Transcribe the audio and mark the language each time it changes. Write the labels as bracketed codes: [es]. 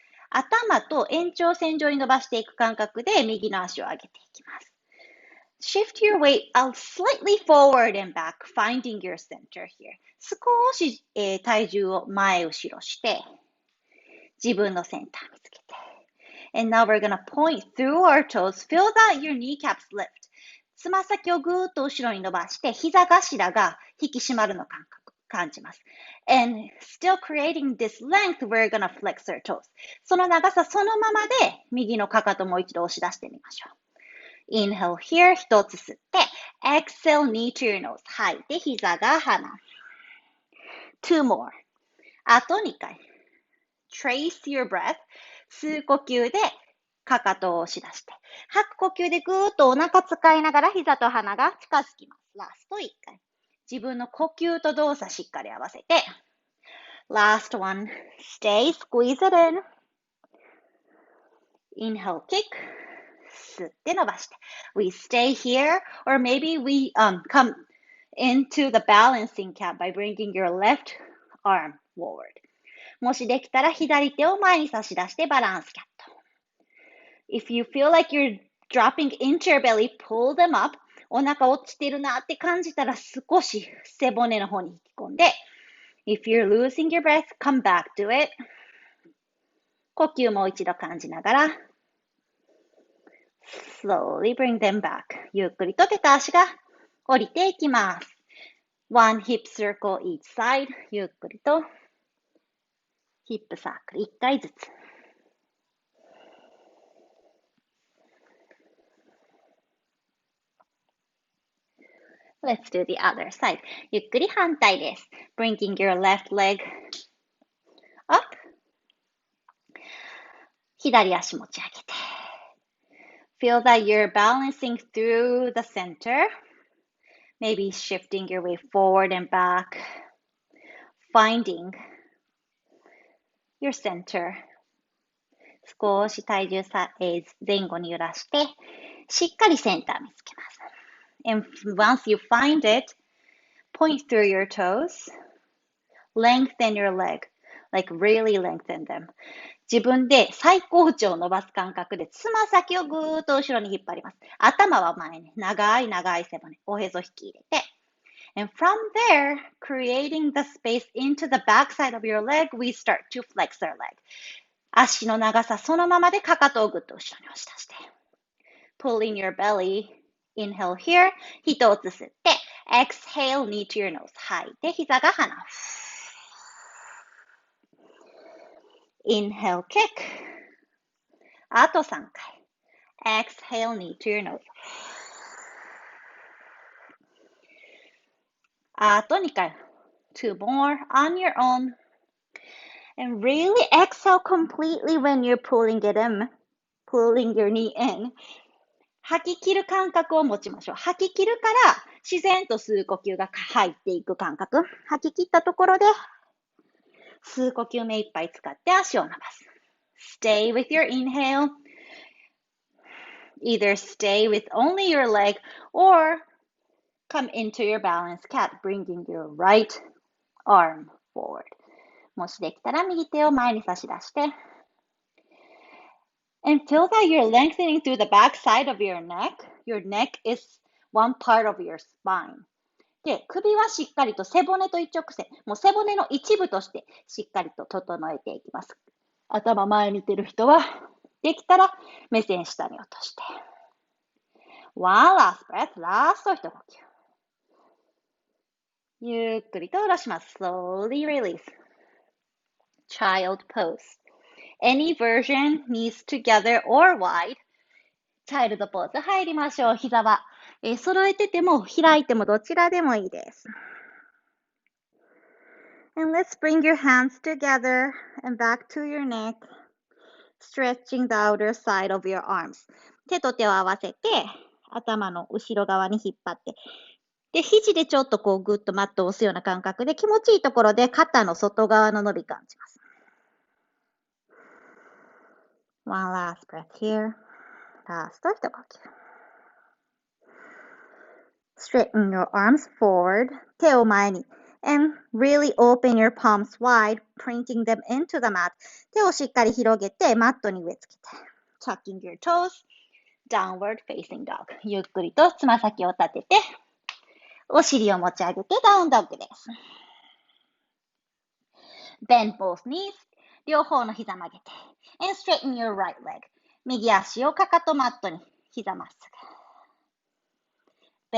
[ja] 頭と延長線上に伸ばしていく感覚で右の足を上げていきます。 [en] Shift your weight slightly forward and back, finding your center here. [ja] 少し、体重を前後ろして、自分のセンター見つけて。 [en] And now we're gonna point through our toes. Feel that your kneecaps lift. [ja] つま先をぐーっと後ろに伸ばして、膝頭が引き締まるの感じます。 [en] And still creating this length, we're gonna flex our toes. [ja] その長さそのままで、右のかかともう一度押し出してみましょう。 [en] Inhale here, [ja] 一つ吸って、 [en] exhale, knee to your nose. [ja] 吐いて、膝が鼻。 [en] Two more. [ja] あと2回。 [en] Trace your breath. [ja] 吸う呼吸で、かかとを押し出して。吐く呼吸でぐーっとお腹使いながら膝と鼻が近づきます。ラスト1回。自分の呼吸と動作しっかり合わせて。 [en] Last one. Stay, squeeze it in. Inhale, kick. [ja] 吸って伸ばして。 [en] We stay here, or maybe we come into the balancing cat by bringing your left arm forward. [ja] もしできたら左手を前に差し出してバランスキャット。 [en] If you feel like you're dropping into your belly, pull them up. [ja] お腹落ちてるなって感じたら少し背骨の方に引き込んで。 [en] If you're losing your breath, come back to it. [ja] 呼吸もう一度感じながら。 [en] Slowly bring them back. [ja] ゆっくりと手と足が降りていきます。 [en] One hip circle each side. [ja] ゆっくりとヒップサークル1回ずつ。 [en] Let's do the other side. [ja] ゆっくり反対です。 [en] Bringing your left leg up. [ja] 左足持ち上げて。 [en] Feel that you're balancing through the center. Maybe shifting your weight forward and back. Finding your center. [ja] 少し体重前後に揺らして、しっかりセンター見つけます。 [en] And once you find it, point through your toes. Lengthen your leg. Like really lengthen them. [ja] 自分で最高潮を伸ばす感覚で、つま先をぐーっと後ろに引っ張ります。頭は前に、長い背骨、おへそ引き入れて。 [en] And from there, creating the space into the back side of your leg, we start to flex our leg. [ja] 足の長さそのままでかかとをぐっと後ろに押し出して。 [en] Pull in your belly. Inhale here. [ja] 一つ吸って。 [en] Exhale, knee to your nose. [ja] 吐いて、膝が鼻。 [en] Inhale, kick. [ja] あと3回。 [en] Exhale, knee to your nose. [ja] あと2回。 [en] Two more on your own. And really exhale completely when you're pulling it in. Pulling your knee in. [ja] 吐き切る感覚を持ちましょう。吐き切るから自然と吸う呼吸が入っていく感覚。吐き切ったところで吸う呼吸目いっぱい使って足を伸ばす。 [en] Stay with your inhale. Either stay with only your leg or come into your balance cat, bringing your right arm forward. [ja] もしできたら右手を前に差し出して。 [en] And feel that you're lengthening through the back side of your neck. Your neck is one part of your spine. [ja] で、首はしっかりと背骨と一直線、もう背骨の一部としてしっかりと整えていきます。頭前見てる人は、できたら目線下に落として。 [en] One last breath, [ja] ラスト一呼吸。ゆっくりと下ろします。 [en] Slowly release. Child pose.Any version, knees together or wide. [ja] チャイルドポーズ入りましょう。膝は、揃えてても開いてもどちらでもいいです。 [en] And let's bring your hands together and back to your neck, stretching the outer side of your arms. [ja] 手と手を合わせて頭の後ろ側に引っ張って。で、肘でちょっとこうグッとマットを押すような感覚で気持ちいいところで肩の外側の伸び感じます。 [en] One last breath here. [ja] ラスト一呼吸。 [en] Straighten your arms forward. [ja] 手を前に。 [en] And really open your palms wide, printing them into the mat. [ja] 手をしっかり広げて、マットに植え付けて。 [en] Tucking your toes, downward facing dog. [ja] ゆっくりとつま先を立てて、お尻を持ち上げてダウンドッグです。 [en] Bend both knees. [ja] 両方の膝曲げて。 [en] And straighten your right leg. [ja] 右足をかかとマットに膝まっすぐ。